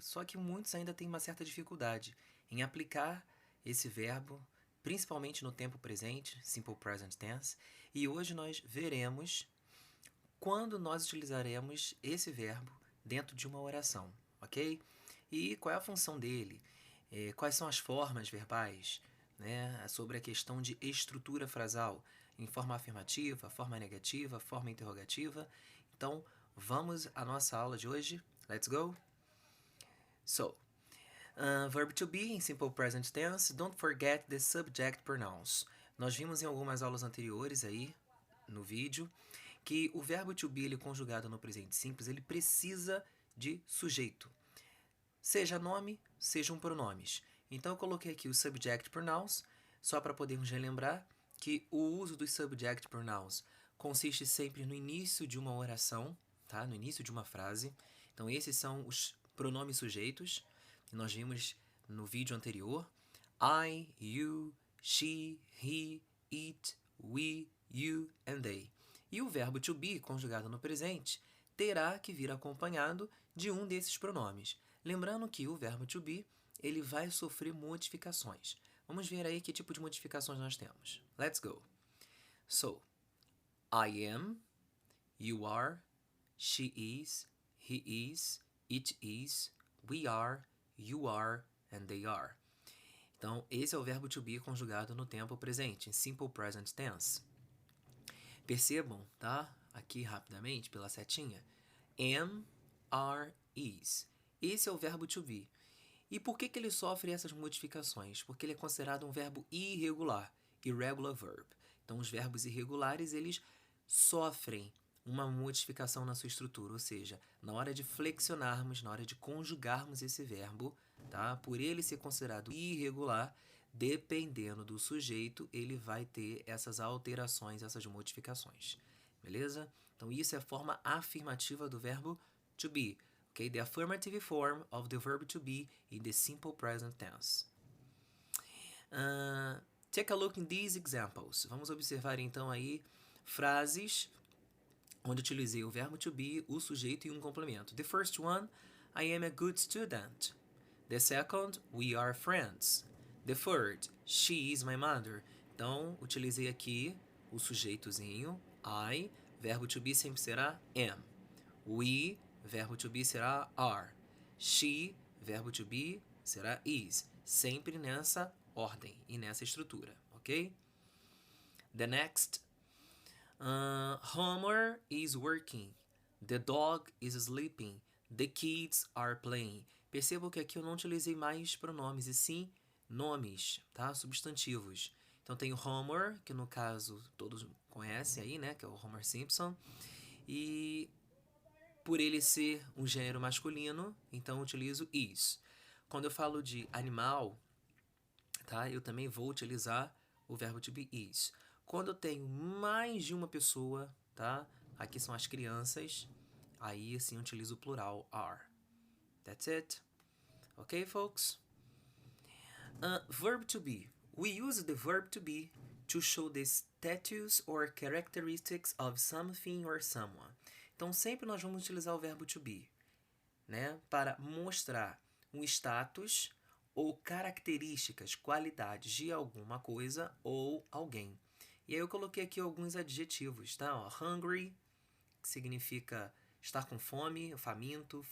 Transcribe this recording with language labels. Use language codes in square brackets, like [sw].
[pt] Só que muitos ainda têm uma certa dificuldade em aplicar esse verbo, principalmente no tempo presente, simple present tense, e hoje nós veremos quando nós utilizaremos esse verbo dentro de uma oração, ok? E qual é a função dele? Quais são as formas verbais? Né? Sobre a questão de estrutura frasal, em forma afirmativa, forma negativa, forma interrogativa. Então, vamos à nossa aula de hoje. [en] Let's go! So, verb to be em simple present tense, don't forget the subject pronouns. [pt] Nós vimos em algumas aulas anteriores aí, no vídeo, que o verbo to be, ele conjugado no presente simples, ele precisa de sujeito. Seja nome, sejam pronomes. Então eu coloquei aqui os subject pronouns, só para podermos relembrar que o uso dos subject pronouns consiste sempre no início de uma oração, tá? No início de uma frase. Então esses são os pronomes sujeitos que nós vimos no vídeo anterior. [en] I, you, she, he, it, we, you and they. [pt] E o verbo to be, conjugado no presente, terá que vir acompanhado de um desses pronomes. Lembrando que o verbo to be, ele vai sofrer modificações. Vamos ver aí que tipo de modificações nós temos. [en] Let's go. So, I am, you are, she is, he is, it is, we are, you are, and they are. [pt] Então, esse é o verbo to be conjugado no tempo presente, em simple present tense. Percebam, tá? Aqui rapidamente, pela setinha. Am, are, is. Esse é o verbo to be. E por que ele sofre essas modificações? Porque ele é considerado um verbo irregular, irregular verb. Então, os verbos irregulares, eles sofrem uma modificação na sua estrutura, ou seja, na hora de flexionarmos, na hora de conjugarmos esse verbo, tá? Por ele ser considerado irregular, dependendo do sujeito, ele vai ter essas alterações, essas modificações. Beleza? Então, isso é a forma afirmativa do verbo to be. [en] Okay? The affirmative form of the verb to be in the simple present tense. Take a look in these examples. [pt] Vamos observar então aí frases onde utilizei o verbo to be, o sujeito e um complemento. [en] The first one, I am a good student. The second, we are friends. The third, she is my mother. [pt] Então, utilizei aqui o sujeitozinho, I, verbo to be sempre será am. We, verbo to be será are. She, verbo to be será is. Sempre nessa ordem e nessa estrutura, ok? [en] The next, Homer is working. The dog is sleeping. The kids are playing. [pt] Percebam que aqui eu não utilizei mais pronomes, e sim nomes, tá? Substantivos. Então tem o Homer, que no caso todos conhecem aí, né? Que é o Homer Simpson. E por ele ser um gênero masculino, então eu utilizo is. Quando eu falo de animal, tá? Eu também vou utilizar o verbo to be is. Quando eu tenho mais de uma pessoa, tá? Aqui são as crianças, aí sim eu utilizo o plural are. [en] That's it. Okay, folks? Verb to be. We use the verb to be to show the status or characteristics of something or someone. [pt] Então, sempre nós vamos utilizar o verbo to be, né? Para mostrar um status ou características, qualidades de alguma coisa ou alguém. E aí eu coloquei aqui alguns adjetivos, tá? Ó, hungry, que significa estar com fome, faminto.